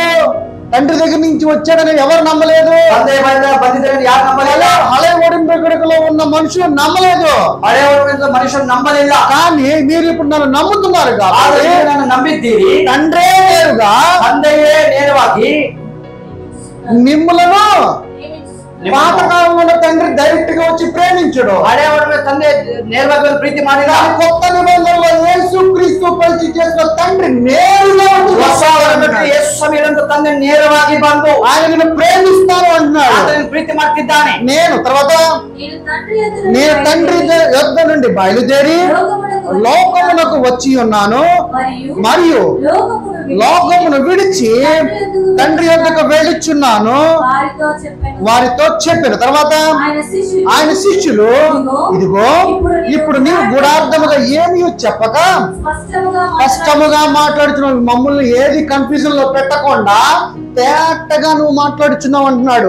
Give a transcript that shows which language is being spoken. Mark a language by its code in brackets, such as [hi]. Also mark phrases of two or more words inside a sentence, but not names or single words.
[te] తండ్రి దగ్గర నుంచి వచ్చాడని ఎవరు నమ్మలేదు. హళే ఒడంబడికలో ఉన్న మనుషులు నమ్మలేదు. మనుషులు నమ్మలేదు. కానీ మీరు ఇప్పుడు నన్ను నమ్ముతున్నారు కాబట్టి [kn] ನನ್ನನ್ನು ನಂಬಿದ್ದೀರಿ. [te] తండ్రే నేరుగా, [kn] ತಂದೆಯೇ ನೇರವಾಗಿ [te] మిమ్ములను పాతకాలంలో తండ్రి డైరెక్ట్ గా వచ్చి ప్రేమించడు. [kn] హళే ತಂದೆ ನೇರವಾಗಿ ಪ್ರೀತಿ ಮಾಡಿದ. [te] కొత్త నిబంధనలో యేసుక్రీస్తు పరిచయం చేసిన తండ్రి నేరుగా [kn] ಯೇಸು ಸಮಯದಂತ ತಂದೆ ನೇರವಾಗಿ ಬಂದು [te] ఆయనను ప్రేమిస్తాను అంటున్నాడు. [kn] ಆತನನ್ನು ಪ್ರೀತಿ ಮಾಡ್ತಿದ್ದಾನೆ. [te] నేను తర్వాత నేను తండ్రి యొద్ద నుండి బయలుదేరి లోకమునకు వచ్చి ఉన్నాను, మరియు లోకమును విడిచి తండ్రి యొద్దకు వెళ్ళుచున్నాను వారితో చెప్పాను. తర్వాత ఆయన శిష్యులు, ఇదిగో ఇప్పుడు నీవు గూఢార్థముగా ఏమీ చెప్పక స్పష్టముగా మాట్లాడుతున్నావు, మమ్మల్ని ఏది కన్ఫ్యూజన్ లో పెట్టకుండా తేటగా నువ్వు మాట్లాడుచున్నావు అంటున్నాడు.